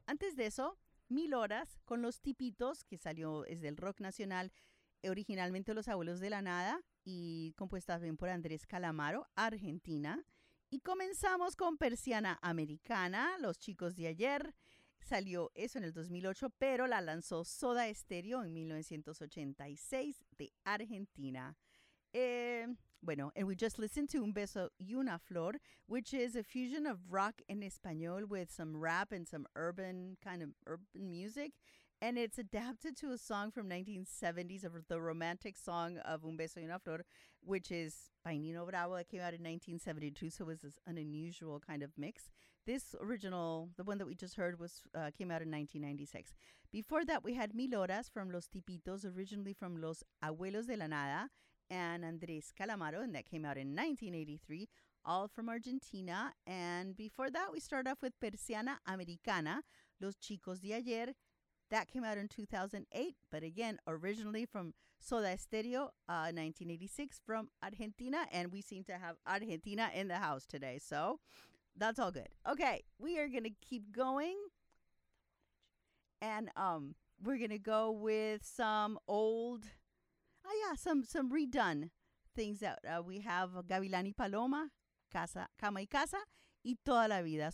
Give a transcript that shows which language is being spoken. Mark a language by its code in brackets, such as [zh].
[es] Antes de eso, Mil Horas con Los Tipitos, que salió desde el rock nacional, originalmente Los Abuelos de la Nada, y compuesta también por Andrés Calamaro, Argentina. Y comenzamos con Persiana Americana, Los Chicos de Ayer. Salió eso en el 2008, pero la lanzó Soda Stereo en 1986 de Argentina. [en] Bueno, and we just listened to Un Beso y Una Flor, which is a fusion of rock en español with some rap and some urban, kind of urban music. And it's adapted to a song from 1970s, of the romantic song of Un Beso y Una Flor, which is by Nino Bravo. It came out in 1972, so it was an unusual kind of mix. This original, the one that we just heard, was came out in 1996. Before that, we had Mil Horas from Los Tipitos, originally from Los Abuelos de la Nada, and Andrés Calamaro, and that came out in 1983, all from Argentina. And before that, we start off with Persiana Americana, Los Chicos de Ayer. That came out in 2008, but again, originally from Soda Stereo, 1986, from Argentina. And we seem to have Argentina in the house today, so that's all good. Okay, we are going to keep going. And we're going to go with some old... some redone things that we have. [es] Gavilán y Paloma, Casa, Cama y Casa, y Toda la Vida.